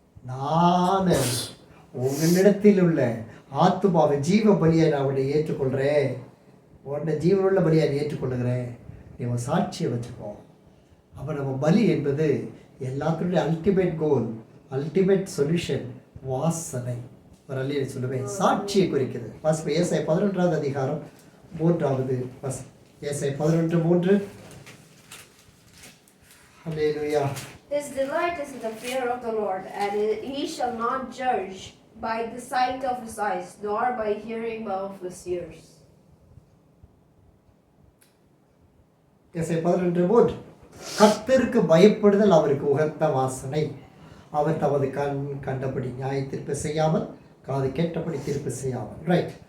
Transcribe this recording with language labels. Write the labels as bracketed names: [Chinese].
[Tamil] நான் உங்களிடத்தில் உள்ள ஆத்துமாவை ஜீவ பலியை நான் உன்னை ஏற்றுக்கொள்கிறேன், உன்னை ஜீவனுள்ள பலியை நான் ஏற்றுக்கொள்ளுகிறேன், நீ உன் சாட்சியை வச்சுக்கோ. அப்போ நம்ம பலி என்பது எல்லாத்துடைய அல்டிமேட் கோல், அல்டிமேட் சொல்யூஷன் வாசனை. ஒரு அல்லையை சொல்லுவேன், சாட்சியை குறிக்கிறது. வாசிப்பு ஏசாயா 11வது அதிகாரம் 3வது வசனம். ஏசாயா 11:3. [English] Hallelujah. His delight is in the fear of the Lord, and he shall not judge by the sight of his eyes, nor by hearing of his ears. [Tamil] ஏசாயா 11:3. கர்த்தருக்கு பயப்படுதல் அவருக்கு உகந்த வாசனை. அவர் தமது கண் கண்டபடி நியாய தீர்ப்பு செய்யாமல், காது கேட்டபடி தீர்ப்பு செய்யாமல். ரைட்.